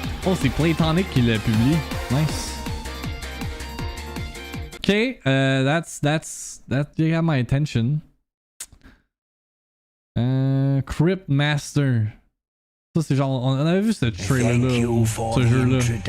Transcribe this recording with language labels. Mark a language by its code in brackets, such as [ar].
[fr] Oh, c'est Playtonic qui l'a publié. [en] Nice. Okay, that you got my attention. Crypt Master. [fr] Ça c'est genre, on avait vu ce trailer là, ce jeu là.